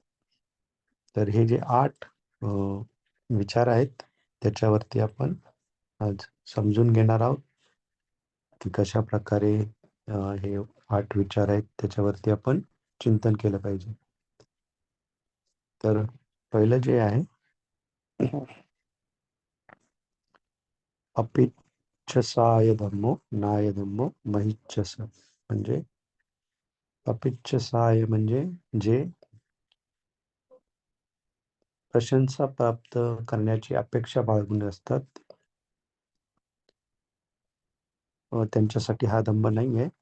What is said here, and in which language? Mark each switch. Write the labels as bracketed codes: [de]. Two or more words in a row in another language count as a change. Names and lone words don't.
[mr] तर हे जे 8 विचार आहेत त्याच्यावरती आपण आज समजून घेणार आहोत की कशा प्रकारे हे 8 विचार आहेत त्याच्यावरती आपण चिंतन केलं पाहिजे. तर पहिलं जे आहे [pi] अपिच्छसाय धम्मो नाय धम्मो महिच्छस. [mr] म्हणजे अपिच्छसाय म्हणजे जे प्रशंसा प्राप्त करण्याची अपेक्षा बाळगून असतात त्यांच्यासाठी हा धम्म नाही आहे.